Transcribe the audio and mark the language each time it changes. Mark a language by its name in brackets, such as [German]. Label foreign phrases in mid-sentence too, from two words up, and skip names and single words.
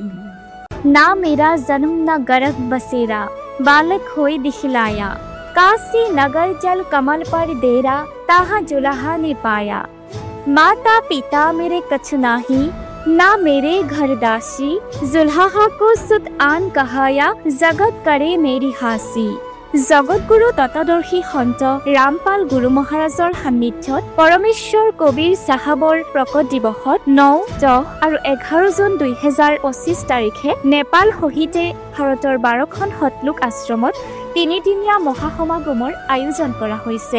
[Hindi] ना मेरा जन्म न गर्भ बसेरा, बालक होए दिखलाया। काशी नगर जल कमल पर देरा, ताहा जुलाहा ने पाया। माता पिता मेरे कछ नाही, ना मेरे घर दासी। जुल्हा को सुत आन कहाया, जगत करे मेरी हासी। [Assamese] জগতগুৰু তত্ত্বদৰ্শী সন্ত ৰামপাল গুৰু মহাৰাজৰ সান্নিধ্যত পৰমেশ্বৰ কবিৰ চাহাবৰ প্ৰকট দিৱসত 9, 10 আৰু 11 জুন 2025 তাৰিখে নেপাল সহিতে ভাৰতৰ 12খন সতলোক আশ্ৰমত 3-দিনীয়া মহাসমাগমৰ আয়োজন কৰা হৈছে।